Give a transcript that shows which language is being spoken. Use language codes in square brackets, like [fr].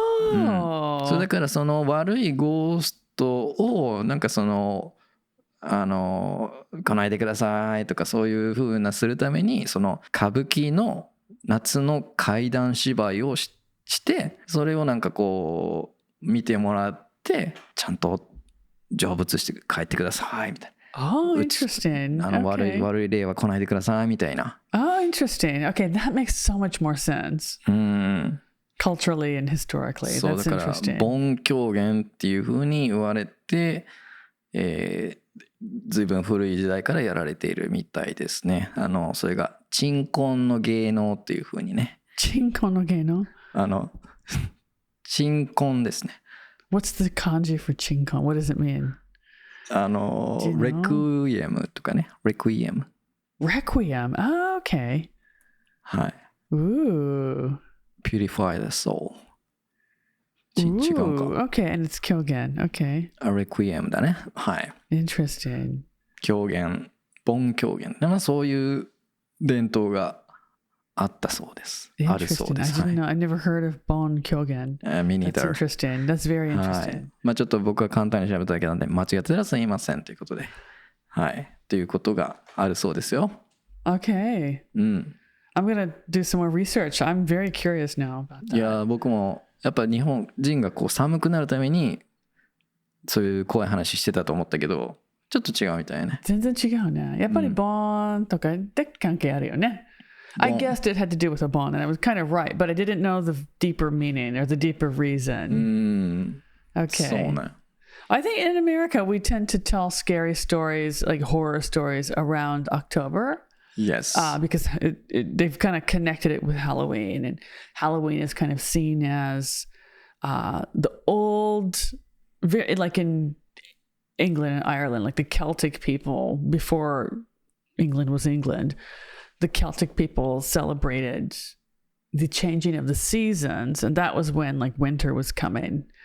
[ja] それだからその悪いゴーストをなんかその来ないでくださいとかそういう風なするためにその歌舞伎の夏の怪談芝居をしてそれをなんかこう見てもらってちゃんと成仏して帰ってくださいみたいな。 [en] Oh, interesting. Okay. [ja] 悪い霊は来ないでくださいみたいな。 [en] Oh, interesting. Okay, that makes so much more sense. Culturally and historically. [ja] そう [en] That's [ja] だから [en] interesting. [ja] 盆狂言っていう風に言われて、随分古い時代からやられているみたいですね。それが鎮魂の芸能っていう風にね。鎮魂の芸能？鎮魂ですね。 [en] What's the kanji for 鎮魂? What does it mean? [ja] レクイエムとかね。レクイエム。 [en] Requiem. Oh, okay. [ja] はい。 Ooh. [en] Purify the soul. [ja] 違うか。 [en] Okay, and it's 狂言。 Okay. [ja] レクイエムだね。はい。 [en] Interesting. [ja] 狂言、盆狂言。そういう伝統があったそうです。あるそうです。 [en] I didn't know. I never heard of 盆狂言。 Me neither. That's interesting. That's very interesting. [ja] はい。ちょっと僕は簡単に調べただけなんで、間違ってたらすいませんということで。はい。ということがあるそうですよ。 [en] Okay. I'm gonna do some more research. I'm very curious now about that. [ja] いや、僕もやっぱ日本人がこう寒くなるためにそういう怖い話してたと思ったけど、ちょっと違うみたいね。全然違うね。やっぱり盆とかで関係あるよね。 [en] I guessed it had to do with a bond, and I was kind of right, but I didn't know the deeper meaning or the deeper reason. Okay. [ja] そうね。 [en] I think in America we tend to tell scary stories, like horror stories, around October. Yes. Because they've kind of connected it with Halloween, and Halloween is kind of seen as the old, like in England and Ireland, like the Celtic people before England was England.The Celtic people celebrated the changing of the seasons, and that was when like winter was coming.